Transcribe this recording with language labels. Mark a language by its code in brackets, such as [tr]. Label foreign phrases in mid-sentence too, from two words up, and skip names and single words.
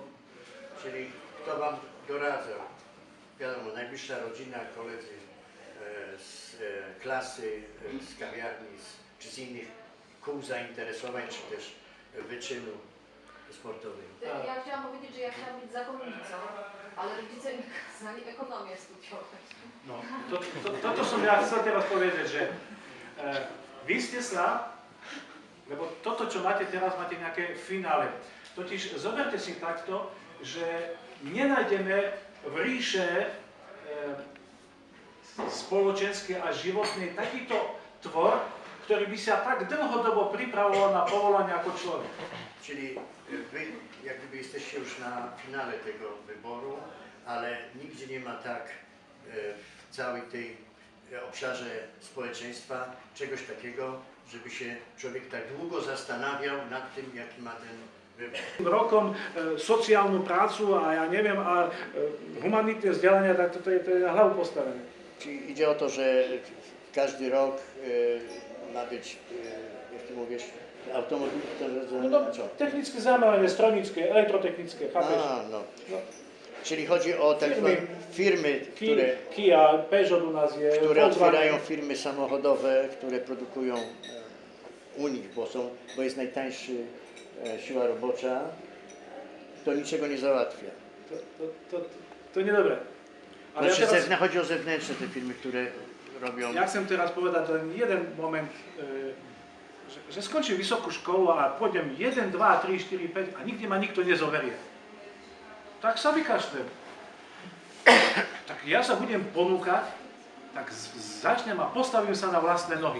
[pl] Czyli kto wam doradzał? Wiadomo, najbliższa rodzina, koledzy z klasy, z kawiarni, czy z innych kół zainteresowań, czy też wyczynu sportowego. Ja chciałam powiedzieć, że ja chciałam być zakonnicą, ale rodzice mi kazali ekonomię studiować. No, [sk] toto som ja chcel teraz povedať, že vy ste sa, lebo toto, čo máte teraz, máte nejaké finále. Totiž zoberte si takto, že nenájdeme v ríše spoločenskej a životnej takýto tvor, ktorý by sa tak dlhodobo pripravoval na povolanie ako človek. [pl] Czyli wy jak gdyby jesteście już na finale tego wyboru, ale nigdzie nie ma tak w całej tej obszarze społeczeństwa czegoś takiego, żeby się człowiek tak długo zastanawiał nad tym, jaki ma ten [sk] rokom sociálnu prácu a ja neviem, a humanitné vzdelania, tak to je na hlavu postavené. [pl] Czyli idzie o to, że każdy rok ma być, jak ty mówisz, automobil, No, [sk] technické zameranie, strojnické, elektrotechnické, chápeš? no. [pl] Czyli chodzi o tak zwane firmy, [sk] Kia, Peugeot u nas je, [pl] które Volkswagen. otwierają firmy samochodowe, które produkują u nich, bo jest najtańszy siła robocza, to niczego nie załatwia. To niedobre. Ale Znaczy, ja teraz, chodzi o zewnętrzne te firmy, które robią... [sk] ja chcem teraz povedať len jeden moment, že skončím vysokú školu a pôjdem 1, 2, 3, 4, 5 a nikde ma nikto nezoberie. Tak sa vykašlem. Tak ja sa budem ponúkať, tak začnem a postavím sa na vlastné nohy.